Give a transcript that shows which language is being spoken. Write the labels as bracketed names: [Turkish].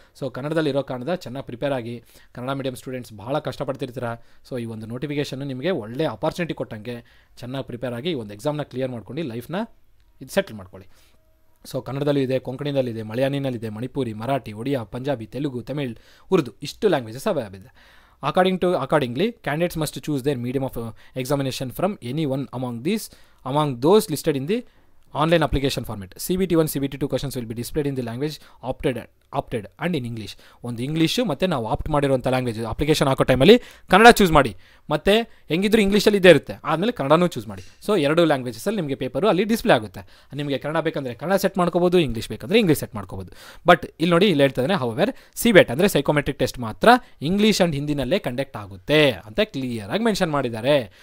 [Kannada] So ಕನ್ನಡದಲ್ಲಿ ಇರೋ ಕಾರಣದ ಚೆನ್ನಾಗಿ ಪ್ರಿಪೇರ್ ಆಗಿ, ಕನ್ನಡ ಮೀಡಿಯಂ ಸ್ಟೂಡೆಂಟ್ಸ್ ಭಾಳ ಕಷ್ಟಪಡ್ತಿರ್ತೀರ. ಸೊ ಈ ಒಂದು ನೋಟಿಫಿಕೇಷನ್ ನಿಮಗೆ ಒಳ್ಳೆ ಅಪಾರ್ಚುನಿಟಿ ಕೊಟ್ಟಂಗೆ ಚೆನ್ನಾಗಿ ಪ್ರಿಪೇರ್ ಆಗಿ ಈ ಒಂದು ಎಕ್ಸಾಮ್ನ ಕ್ಲಿಯರ್ ಮಾಡ್ಕೊಂಡು ಲೈಫ್ನ ಇದು ಸೆಟಲ್ ಮಾಡ್ಕೊಳ್ಳಿ. ಸೊ ಕನ್ನಡದಲ್ಲೂ ಇದೆ, ಕೊಂಕಣಿನಲ್ಲಿದೆ, ಮಲಯಾಳಿನಲ್ಲಿದೆ, ಮಣಿಪುರಿ, ಮರಾಠಿ, ಒಡಿಯಾ, ಪಂಜಾಬಿ, ತೆಲುಗು, ತಮಿಳ್, ಉರ್ದು ಇಷ್ಟು ಲ್ಯಾಂಗ್ವೇಜಸ್ ಅವೈಲೇಬಲ್ ಇದೆ. [English] Accordingly, candidates must choose their medium of examination from any one among those listed in the online application format. CBT1, CBT2 questions will be displayed in the language opted and in English. [Kannada] ಒಂದು English ಮತ್ತು ನಾವು apt ಮಾಡಿರುವಂಥ language application ಹಾಕೋ ಟೈಮಲ್ಲಿ Kannada choose ಮಾಡಿ, ಮತ್ತು ಹೆಂಗಿದ್ರು ಇಂಗ್ಲೀಷಲ್ಲಿ ಇದ್ದೇ ಇರುತ್ತೆ, ಆದಮೇಲೆ ಕನ್ನಡನೂ ಚೂಸ್ ಮಾಡಿ. ಸೊ 2 ಲ್ಯಾಂಗ್ವೇಜಸಲ್ಲಿ ನಿಮಗೆ ಪೇಪರು ಅಲ್ಲಿ ಡಿಸ್ಪ್ಲೇ ಆಗುತ್ತೆ. ನಿಮಗೆ ಕನ್ನಡ ಬೇಕಂದರೆ ಕನ್ನಡ ಸೆಟ್ ಮಾಡ್ಕೋಬೋದು, ಇಂಗ್ಲೀಷ್ ಬೇಕಂದರೆ ಇಂಗ್ಲೀಷ್ ಸೆಟ್ ಮಾಡ್ಕೋಬೋದು. ಬಟ್ ಇಲ್ಲಿ ನೋಡಿ, ಇಲ್ಲಿ ಹೇಳ್ತಿದ್ದಾನೆ ಹೌವೆರ್ CBET ಅಂದರೆ ಸೈಕೋಮೆಟ್ರಿಕ್ ಟೆಸ್ಟ್ ಮಾತ್ರ ಇಂಗ್ಲೀಷ್ ಆ್ಯಂಡ್ ಹಿಂದಿನಲ್ಲೇ ಕಂಡಕ್ಟ್ ಆಗುತ್ತೆ ಅಂತ ಕ್ಲಿಯರಾಗಿ ಮೆನ್ಷನ್ ಮಾಡಿದ್ದಾರೆ.